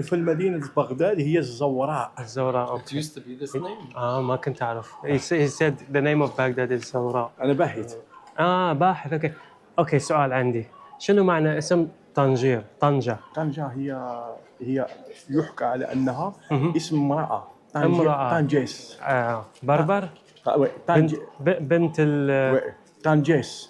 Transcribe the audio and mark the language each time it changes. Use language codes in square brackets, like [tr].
[ar] في المدينة بغداد هي الزوراء. الزوراء. [en] It used to be this name. [ar] ما كنت أعرف. [en] He said the name of Baghdad is الزوراء. [ar] أنا باحث. باحث. أوكي سؤال عندي، شنو معنى اسم طنجة؟ طنجة هي يحكى على أنها اسم امرأة. طنجيس. بربر؟ بنت طنجيس.